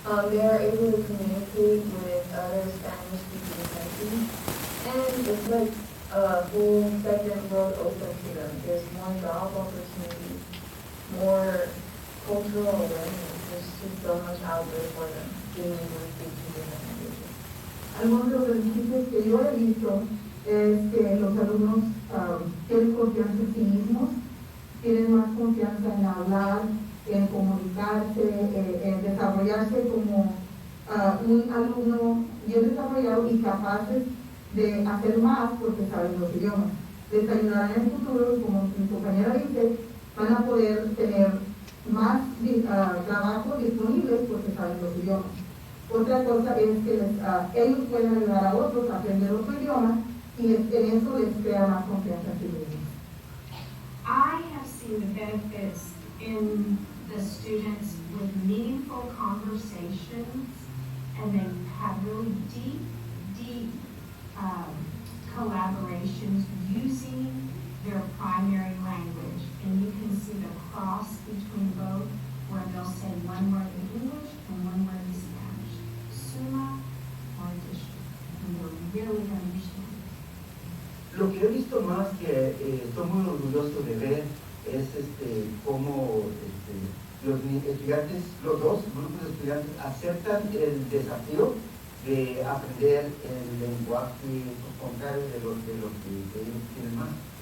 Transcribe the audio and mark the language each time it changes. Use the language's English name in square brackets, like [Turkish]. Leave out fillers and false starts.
[English] They are able to communicate with other Spanish-speaking countries, and it's like a whole second world open to them. There's more job opportunities, more cultural awareness. There's just so much out there for them, being able to speak two different languages. [Spanish] Algunos de los beneficios que yo he visto es que los alumnos tienen confianza en sí mismos, tienen más confianza en hablar, en comunicarse, en desarrollarse como un alumno bien desarrollado y capaces de hacer más porque saben los idiomas. Les ayudará en el futuro, como mi compañera dice, van a poder tener más trabajo disponibles porque saben los idiomas. Otra cosa es que ellos pueden ayudar a otros a aprender otro idioma y en eso les crea más confianza en sí mismos. [English] I have seen the benefits in the students with meaningful conversations, and they have really deep collaborations using their primary language, and you can see the cross between both, where they'll say one word in English and one word in Spanish, [Spanish] suma [English] or addition, and they're really understanding. [Spanish] Lo que he visto más que estoy muy orgulloso de ver es cómo los estudiantes, los dos grupos de estudiantes aceptan el desafío de aprender el lenguaje contrario de lo que ellos tienen más.